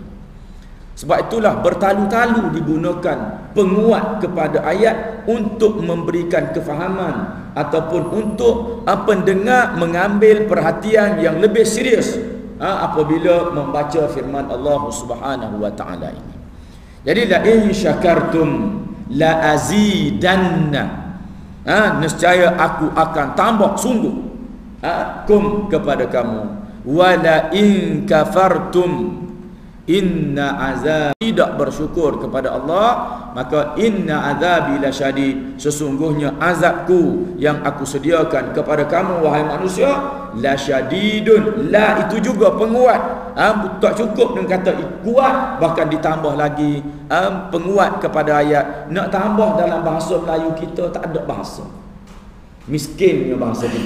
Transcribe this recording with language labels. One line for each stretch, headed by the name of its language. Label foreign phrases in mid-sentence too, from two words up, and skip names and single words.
Malay: Sebab itulah bertalu-talu digunakan penguat kepada ayat untuk memberikan kefahaman ataupun untuk pendengar mengambil perhatian yang lebih serius apabila membaca firman Allah
Arabic: سبحانه وتعالى
Malay: ini.
Arabic: Jadi لئن شكرتم لأزيدنكم.
Malay: Nescaya aku akan tambah sungguh kepada kamu.
Arabic: ولئن كفرتم إن عذاب,
Malay: tidak bersyukur kepada Allah, maka
Arabic: إن عذابي لشديد,
Malay: sesungguhnya azabku yang aku sediakan kepada kamu wahai manusia lasyadidun. La itu juga penguat, tak cukup dengan kata kuat, bahkan ditambah lagi penguat kepada ayat. Nak tambah dalam bahasa Melayu kita tak ada bahasa, miskinnya bahasa kita.